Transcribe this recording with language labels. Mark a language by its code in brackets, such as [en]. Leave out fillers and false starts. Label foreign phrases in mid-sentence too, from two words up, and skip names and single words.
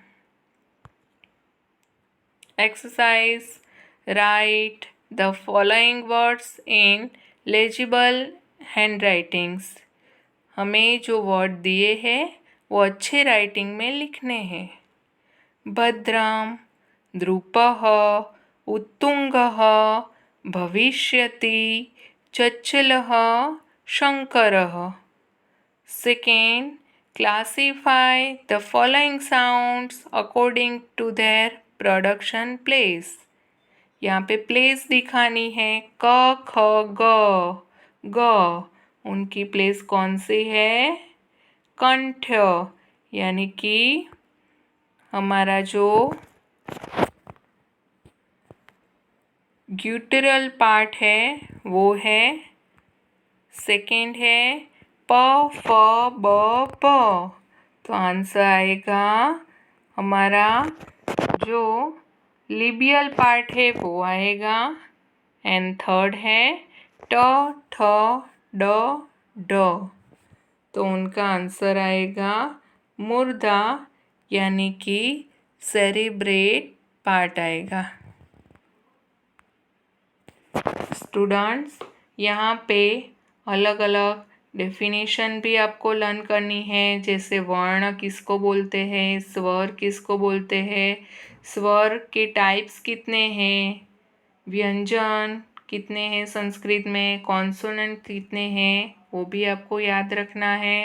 [en] Exercise, write the following words in legible hand writings. [hi] हमें जो वर्ड दिए हैं वो अच्छे राइटिंग में लिखने हैं। [sa] भद्रम, द्रुपः, उत्तुंगः, भविष्यति, चच्चलः, शंकरः। [en] Second, classify the following sounds according to their production place. [hi] यहाँ पे प्लेस दिखानी है क, ख, ग, ग। उनकी प्लेस कौन सी है? कंठ, यानी कि हमारा जो [en] guttural part [hi] है वो है। सेकेंड है प, फ, ब, प। तो आंसर आएगा हमारा जो [en] labial part [hi] है वो आएगा। [en] and third [hi] है ट, ठ, ड, ढ। तो उनका आंसर आएगा मुर्दा, यानी कि [en] cerebral part [hi] आएगा। स्टूडेंट्स, यहाँ पे अलग अलग डेफिनेशन भी आपको लर्न करनी है, जैसे वर्ण किसको बोलते हैं, स्वर किसको बोलते हैं, स्वर के टाइप्स कितने हैं, व्यंजन कितने हैं संस्कृत में, कॉन्सोनेंट कितने हैं, वो भी आपको याद रखना है।